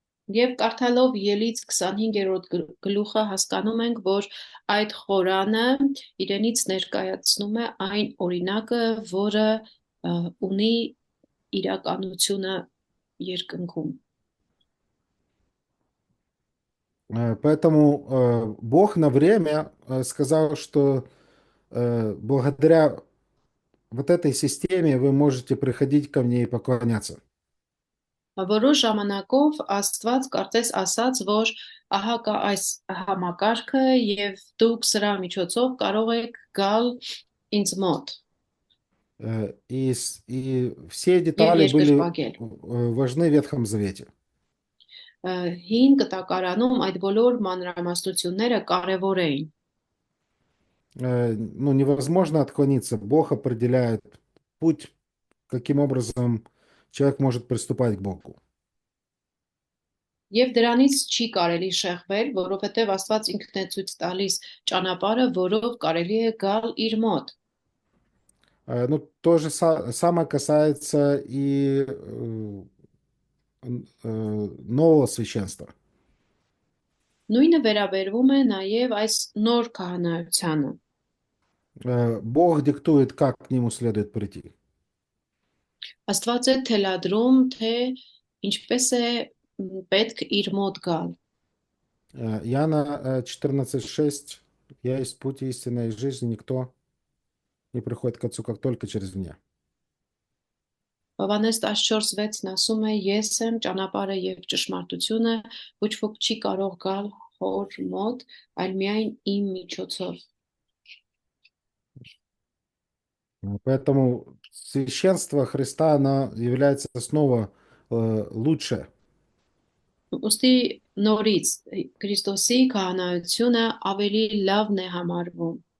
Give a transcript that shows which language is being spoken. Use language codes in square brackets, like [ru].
[hy] Եվ կարդալով Ելից 25-րդ գլուխը հասկանում ենք, որ այդ խորանը իրենից ներկայացնում է այն օրինակը, որը ունի իրականությունը երկնքում։ [ru] Поэтому Бог на время сказал, что благодаря вот этой системе вы можете приходить ко мне и поклоняться. [hy] Որոշ ժամանակով Աստված կարծես ասաց, որ ահա կա այս համակարգը եւ դուք սրա միջոցով կարող եք գալ ինձ մոտ [ru] И все [hy] եւ [ru] детали были [hy] երկրպագել։ [ru] важны в Ветхом Завете. [hy] Հին կտակարանում այդ բոլոր մանրամասնությունները կարևոր էին։ [ru] Ну, невозможно отклониться. Бог определяет путь, каким образом человек может приступать к Богу. [hy] Եվ дրանից չի կարելի շեղվել, որովհետև Աստված ինքն է ցույց տալիս ճանապարհը, որով կարելի է գալ իր մոտ։ [ru] Ну, то же самое касается и нового священства. [hy] Նույնը վերաբերվում է նաև այս նոր քահանայությանը։ [ru] Бог диктует, как к нему следует прийти. [hy] Աստված է թելադրում, թե ինչպես է պետք իր մոտ գալ։ [ru] Иоанна 14:6 Я есть путь, истина и жизнь, никто не приходит к Отцу, как только через меня. [hy] Հովհաննես 14:6-ն ասում է. Ես եմ ճանապարհը եւ ճշմարտությունը, ոչ ոք չի կարող գալ հոր մոտ, այլ միայն իմ միջոցով։ [ru] Поэтому священство Христа, оно является снова лучше. [hy] Ոստի նորից Քրիստոսի քահանայությունը ավելի լավն է համարվում։